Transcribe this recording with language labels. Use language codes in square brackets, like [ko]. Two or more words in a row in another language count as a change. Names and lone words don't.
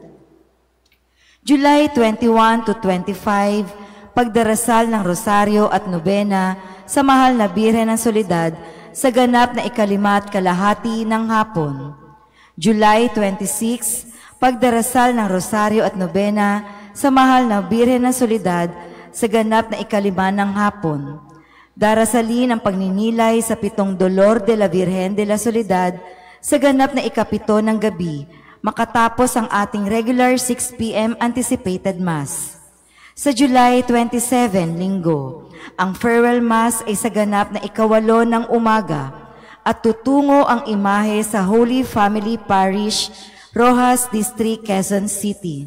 [tl] July 21 to 25, pagdarasal ng Rosaryo at Nobena sa mahal na Birhen ng Soledad sa ganap na 5:30 ng hapon. July 26, pagdarasal ng Rosaryo at Nobena sa mahal na Birhen ng Soledad sa ganap na 5:05 ng hapon. Darasalin ang pagninilay sa 7 Dolor de la Virgen de la Soledad sa ganap na 7 ng gabi, makatapos ang ating regular 6 p.m. [en] anticipated Mass. [tl] Sa July 27, Linggo, ang [en] farewell Mass [tl] ay sa ganap na 8 ng umaga at tutungo ang imahe sa Holy Family Parish, Rojas District, Quezon City.